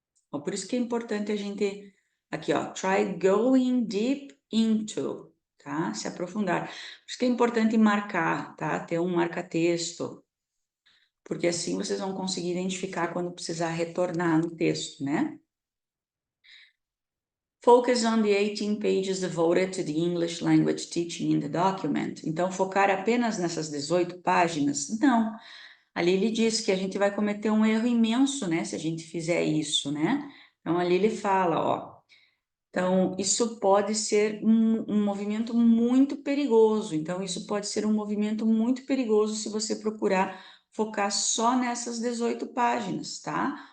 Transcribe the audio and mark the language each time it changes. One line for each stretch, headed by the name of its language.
Portuguese: Ó, por isso que é importante a gente... Aqui, ó.
English: Try going deep into,
Portuguese: tá? Se aprofundar. Por isso que é importante marcar, tá? Ter um marca-texto, porque assim vocês vão conseguir identificar quando precisar retornar no texto, né?
English: Focus on the 18 pages devoted to the English language teaching in the document.
Portuguese: Então, focar apenas nessas 18 páginas? Não. Ali ele diz que a gente vai cometer um erro imenso, né, se a gente fizer isso, né? Então, ali ele fala, ó. Então, isso pode ser um movimento muito perigoso. Então, isso pode ser um movimento muito perigoso se você procurar focar só nessas 18 páginas, tá?